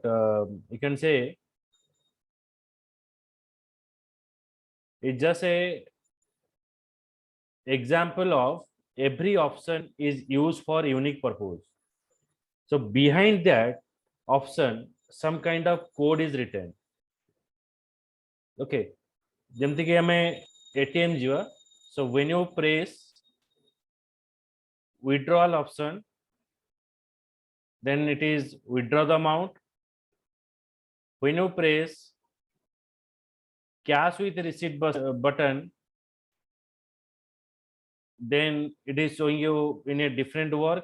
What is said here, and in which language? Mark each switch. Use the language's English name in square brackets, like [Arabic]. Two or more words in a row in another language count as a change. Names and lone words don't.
[English] You can say it's just a example of every option is used for unique purpose. So behind that option, some kind of code is written. [Odia] Okay. ଯେମିତି कि ଆମେ ATM ଯିବା, [English] so when you press withdrawal option, then it is withdraw the amount. When you press cash with receipt button, then it is showing you in a different work.